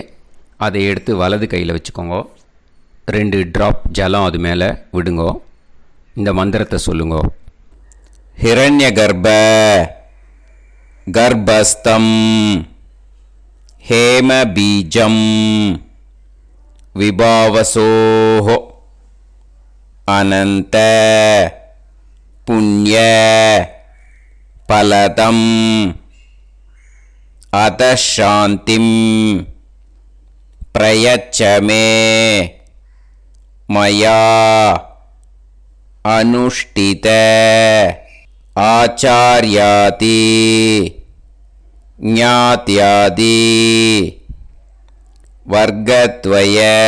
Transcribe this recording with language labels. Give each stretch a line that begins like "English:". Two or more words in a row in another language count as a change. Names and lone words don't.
Tamil: அதை எடுத்து வலது கையில் வச்சுக்கோங்க. 2 ட்ராப் ஜலம் அது மேலே விடுங்கோ. இந்த மந்திரத்தை சொல்லுங்கோ.
Sanskrit: हिरण्य गर्भ गर्भस्थम् हेम बीजम् विभावसोः अनन्त पुण्य फलदम् अतः शान्तिं प्रयच्छ मे मया अनुष्ठित आचार्यादि ज्ञात्यादि वर्गद्वय